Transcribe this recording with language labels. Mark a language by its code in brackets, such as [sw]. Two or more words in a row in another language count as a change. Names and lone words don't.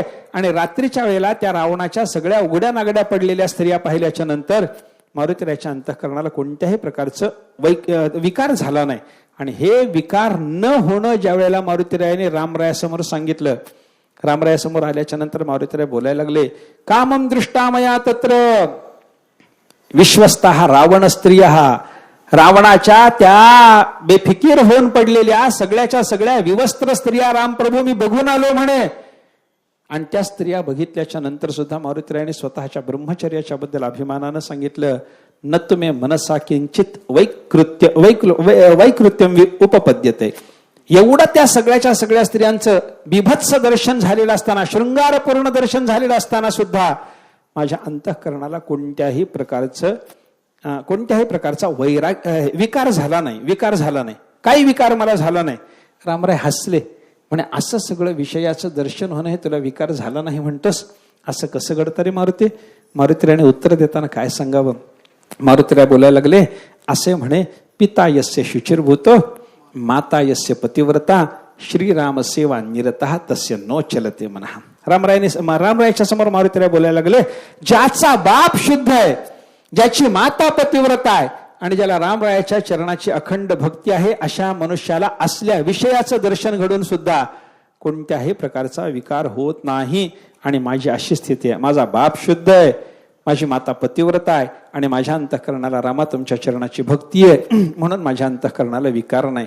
[mr] आणि रात्रीच्या वेळेला त्या रावणाच्या सगळ्या उघड्या नागड्या पडलेल्या स्त्रिया पाहिल्याच्या नंतर मारुतीरायाच्या अंतःकरणाला कोणत्याही प्रकारचं विकार झाला नाही. आणि हे विकार न होणं ज्या वेळेला मारुतीरायाने रामरायासमोर सांगितलं, रामरायासमोर आल्याच्या नंतर मारुतीराय बोलायला लागले, [sa] कामम दृष्टामया तत्र विश्वस्ता रावण स्त्रिया. [mr] रावणाच्या त्या बेफिकीर होऊन पडलेल्या सगळ्याच्या सगळ्या विवस्त्र स्त्रिया रामप्रभू मी बघून आलो म्हणे. आणि त्या स्त्रिया बघितल्याच्या नंतर सुद्धा मारुतीरायाने स्वतःच्या ब्रह्मचर्याच्या बद्दल अभिमानानं सांगितलं, [sa] न तुम्ही मनसा किंचित वैकृत्यम उपपद्यते. [mr] एवढं त्या सगळ्याच्या सगळ्या स्त्रियांचं बिभत्स दर्शन झालेलं असताना, शृंगारपूर्ण दर्शन झालेलं असताना सुद्धा माझ्या अंतःकरणाला कोणत्याही प्रकारचा विकार झाला नाही. काही विकार मला झाला नाही. रामराय हसले, म्हणे असं सगळं विषयाचं दर्शन होणं हे तुला विकार झाला नाही म्हणतोस, असं कसं घडतं रे मारुती? मारुतीरायाने उत्तर देताना काय सांगावं? मारुतीराय बोलायला लागले, असे म्हणे, [sa] पिता यस्य शुचिर्भूत माता यस्य पतिव्रता श्रीराम सेवा निरतः तस्य नो चलते मनः. [mr] रामरायाच्या समोर मारुतीराय बोलायला लागले, ज्याचा बाप शुद्ध आहे, ज्याची माता पतिव्रता आहे आणि ज्याला रामरायाच्या चरणाची अखंड भक्ती आहे, अशा मनुष्याला असल्या विषयाचं दर्शन घडून सुद्धा कोणत्याही प्रकारचा विकार होत नाही. आणि माझी अशी स्थिती आहे, माझा बाप शुद्ध आहे, माझी माता पतिव्रता आहे आणि माझ्या अंतःकरणाला रामा तुमच्या चरणाची भक्ती आहे, म्हणून माझ्या अंतःकरणाला विकार नाही.